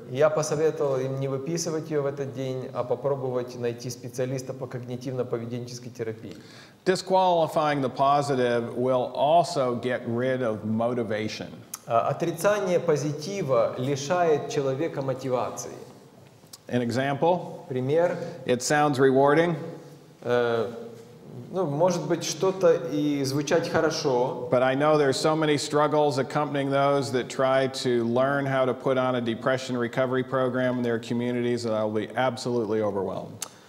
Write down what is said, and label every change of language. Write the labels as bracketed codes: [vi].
[ru] Я посоветовал им не выписывать ее в этот день, а попробовать найти специалиста по когнитивно-поведенческой терапии. [en] Disqualifying the positive will also get rid of motivation. [ru] Отрицание позитива лишает человека мотивации. [en] An example, [ru] Пример. [en] it sounds rewarding, [ru] Ну, может быть, что-то и звучать хорошо, [en] but I know there's so many struggles accompanying those that try to learn how to put on a depression recovery program in their communities that I'll be absolutely overwhelmed.